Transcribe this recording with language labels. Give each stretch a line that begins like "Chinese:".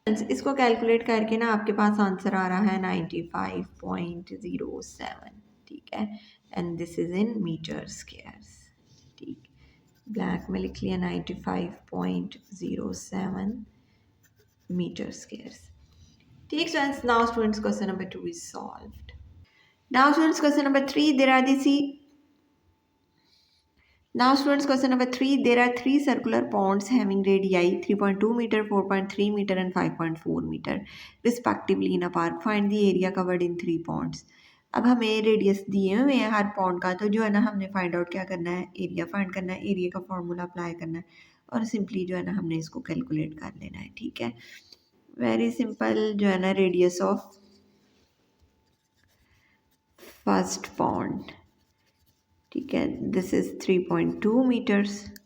Hindi: इसको कैलकुलेट करके ना आपके पास आंसर आ रहा है 95.07। ठीक है,
English: And this is in meter squares.
Hindi: ठीक, ब्लैक में लिख लिया 95.07 मीटर स्क्वायर्स।
English: ठीक students, now students question number 2 is solved. Now students question number 3, there are the Now students, question number 3, there are 3 circular ponds having radii 3.2 meter, 4.3 meter and 5.4 meter respectively in a park. Find the area covered in 3 ponds.
Hindi: अब हमें radius दिए हुए हैं हर pond का, तो जो है ना हमने फाइंड आउट क्या करना है, एरिया फाइंड करना है, एरिया का फॉर्मूला अप्लाई करना है और सिंपली जो है ना हमने इसको कैलकुलेट कर लेना है। ठीक है, वेरी सिंपल। जो है ना रेडियस ऑफ फर्स्ट पॉन्ड, ठीक है,
English: This is 3.2 meters.